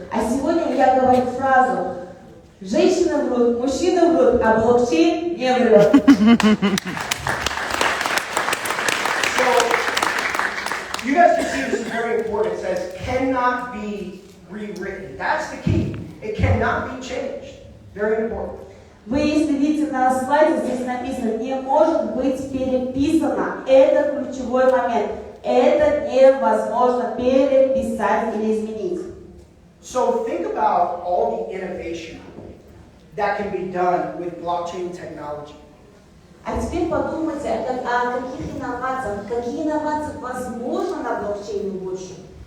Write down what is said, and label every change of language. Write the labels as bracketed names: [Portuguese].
[Russian] А сегодня я говорю фразу: женщины врут, мужчины врут, а блокчейн не врет. [English] You guys can see this is very important. It says cannot be rewritten. That's the key. It cannot be changed. Very important. [Russian] Вы, если видите на слайде, здесь написано, не может быть переписано. Это ключевой момент. Это невозможно переписать или изменить. [English] So think about all the innovation that can be done with blockchain technology. [Russian] А теперь подумайте о каких инновациях. Какие инновации возможны на блокчейне в будущем?